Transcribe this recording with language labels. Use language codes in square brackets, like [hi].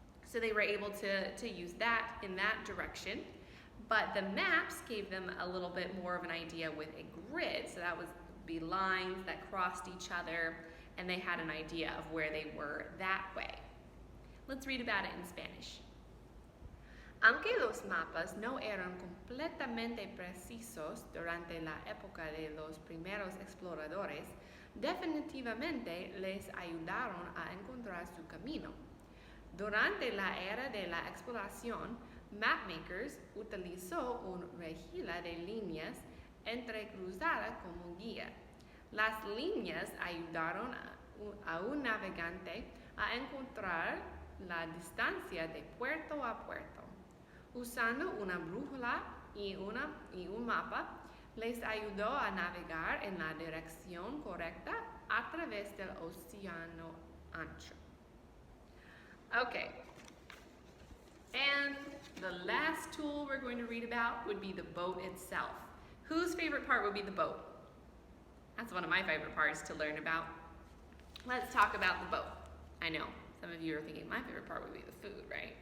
[en] So they were able to use that in that direction. But the maps gave them a little bit more of an idea with a grid. So that would be lines that crossed each other, and they had an idea of where they were that way. Let's read about it in Spanish. [es] Aunque los mapas no eran completamente precisos durante la época de los primeros exploradores, definitivamente les ayudaron a encontrar su camino. Durante la era de la exploración, [en] mapmakers [es] utilizó una rejilla de líneas entrecruzada como guía. Las líneas ayudaron a un navegante a encontrar la distancia de puerto a puerto. Usando una brújula y un mapa, les ayudó a navegar en la dirección correcta a través del océano ancho. [en] Okay, and the last tool we're going to read about would be the boat itself. Whose favorite part would be the boat? That's one of my favorite parts to learn about. Let's talk about the boat. I know, some of you are thinking my favorite part would be the food, right?